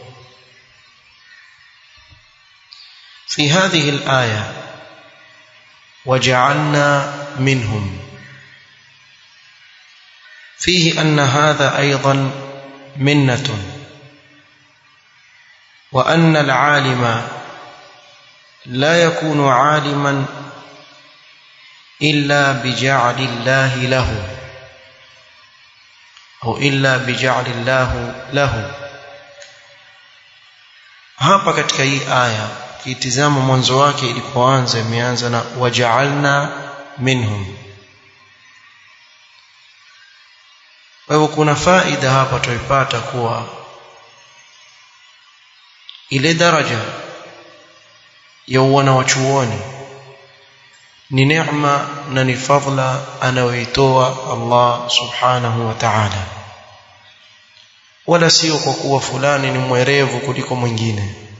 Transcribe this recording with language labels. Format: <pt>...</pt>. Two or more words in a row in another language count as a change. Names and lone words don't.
<ar>في هذه الآية وجعلنا منهم فيه أن هذا أيضا منة، وأن العالم لا يكون عالما إلا بجعل الله له أو إلا بجعل الله له.</ar> <sw>hapa katika hii aya kitizama mwanzo wake ilipoanza, imeanza na</sw> <ar>وجعلنا منهم.</ar> <sw>Kwa hivyo kuna faida hapa tuipata kuwa ile daraja ya wana wa chuoni ni neema na ni fadhila anayoitoa Allah</sw> <ar>سبحانه وتعالى,</ar> <sw>wala sio kwa kuwa fulani ni mwerevu kuliko mwingine.</sw>